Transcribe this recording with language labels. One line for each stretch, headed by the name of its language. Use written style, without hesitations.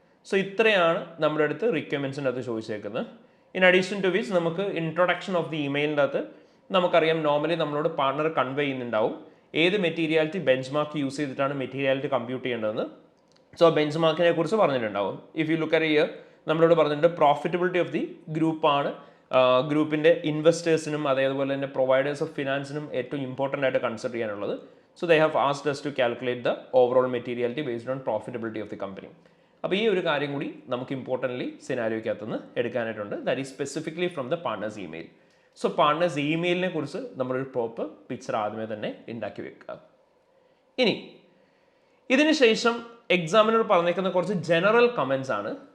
Malayalam: So ഇത്രയാണ് നമ്മുടെ അടുത്ത് റിക്വയർമെൻറ്റ്സിൻ്റെ അകത്ത് ചോദിച്ചേക്കുന്നത്.
English: in addition to which
Malayalam: നമുക്ക് ഇൻട്രൊഡക്ഷൻ ഓഫ് ദി ഇമെയിലിൻ്റെ അകത്ത് നമുക്കറിയാം നോർമലി നമ്മളോട് പാർട്ണർ കൺവേ ചെയ്യുന്നുണ്ടാവും ഏത് മെറ്റീരിയാലിറ്റി ബെഞ്ച് മാർക്ക് യൂസ് ചെയ്തിട്ടാണ് മെറ്റീരിയാലിറ്റി കമ്പ്യൂട്ട് ചെയ്യേണ്ടതെന്ന്. സോ ബെഞ്ച് മാർക്കിനെ കുറിച്ച് പറഞ്ഞിട്ടുണ്ടാവും.
English: if you look at year
Malayalam: നമ്മളോട് പറഞ്ഞിട്ടുണ്ട് പ്രോഫിറ്റബിലിറ്റി ഓഫ് ദി ഗ്രൂപ്പാണ് ഗ്രൂപ്പിൻ്റെ ഇൻവെസ്റ്റേഴ്സിനും അതേപോലെ തന്നെ പ്രൊവൈഡേഴ്സ് ഓഫ് ഫിനാൻസിനും ഏറ്റവും ഇമ്പോർട്ടൻ്റ് ആയിട്ട് കൺസിഡർ ചെയ്യാനുള്ളത്.
English: So they have asked us to calculate the overall materiality based on profitability of the company.
Malayalam: അപ്പോൾ ഈ ഒരു കാര്യം കൂടി നമുക്ക് importantly സിനാരിയോയ്ക്കകത്തുനിന്ന് എടുക്കാനായിട്ടുണ്ട്.
English: That is specifically from the partners email.
Malayalam: So partners ഇമെയിലിനെ കുറിച്ച് നമ്മളൊരു പ്രോപ്പർ പിക്ചർ ആദ്യമേ തന്നെ ഉണ്ടാക്കി വെക്കുക. ഇനി ഇതിന് ശേഷം എക്സാമിനർ പറഞ്ഞേക്കുന്ന കുറച്ച് ജനറൽ കമൻസ് ആണ്.